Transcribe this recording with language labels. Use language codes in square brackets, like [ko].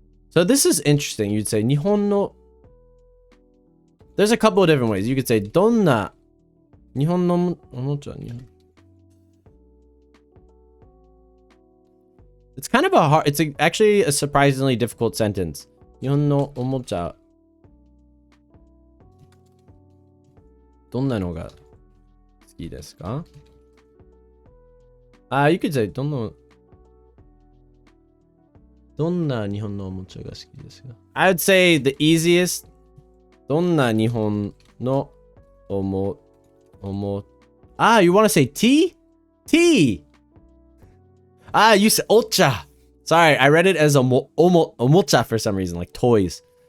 [en] So this is interesting. You'd say [ja] 日本の [en] There's a couple of different ways. You could say [ja] どんな日本のおもちゃ [en] It's kind of a hard, it's actually a surprisingly difficult sentence. [ja] 日本のおもちゃどんなのが好きですか? [en] You could say [ja] どんな日本のおもちゃが好きですか? [en] I would say the easiest [ja] どんな日本のおも [en] you want to say tea? Tea. You said ocha. Sorry, I read it as omocha for some reason, like toys.